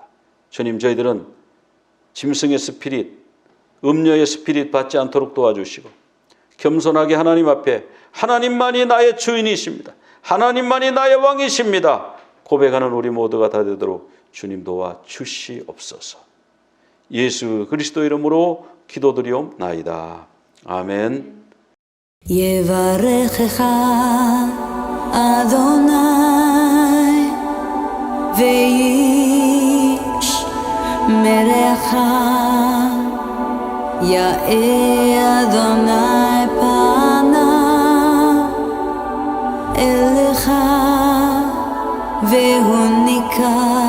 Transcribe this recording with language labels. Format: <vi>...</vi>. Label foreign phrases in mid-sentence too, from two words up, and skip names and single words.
<ko>주님, 저희들은 짐승의 스피릿, 음녀의 스피릿 받지 않도록 도와주시고 겸손하게 하나님 앞에 하나님만이 나의 주인이십니다. 하나님만이 나의 왕이십니다. 고백하는 우리 모두가 다 되도록 주님 도와 주시옵소서. 예수 그리스도 이름으로 기도드리옵나이다. 아멘.</ko> <he>יברכך אדוני וישמרך, יאר אדוני פניו אליך והוניקה,</he>